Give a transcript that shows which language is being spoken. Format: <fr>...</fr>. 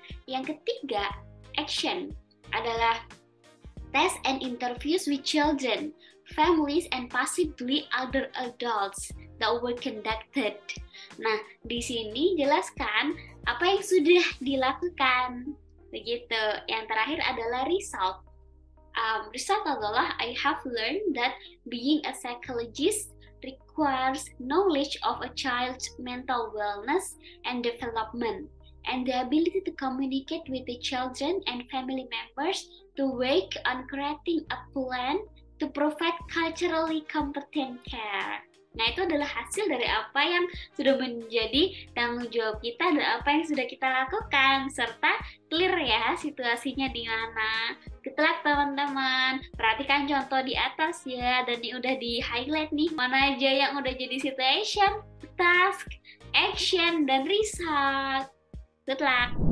<id>Yang ketiga,</id> <en>action</en> <id>adalah</id> <en>test and interviews with children, families, and possibly other adults that were conducted.</en> <id>Nah, di sini jelaskan apa yang sudah dilakukan. Begitu. Yang terakhir adalah result.</id> <en>Result</en> <id>adalah</id> <en>I have learned that being a psychologist requires knowledge of a child's mental wellness and development, and the ability to communicate with the children and family members to work on creating a plan to provide culturally competent care.</en> <id>Nah, itu adalah hasil dari apa yang sudah menjadi tanggung jawab kita dan apa yang sudah kita lakukan, serta clear ya situasinya di mana.</id> <en>Good luck</en> <id>teman-teman, perhatikan contoh di atas ya, dan ini udah di highlight nih, mana aja yang udah jadi situation, task, action, dan result.</id> <en>Good luck.</en>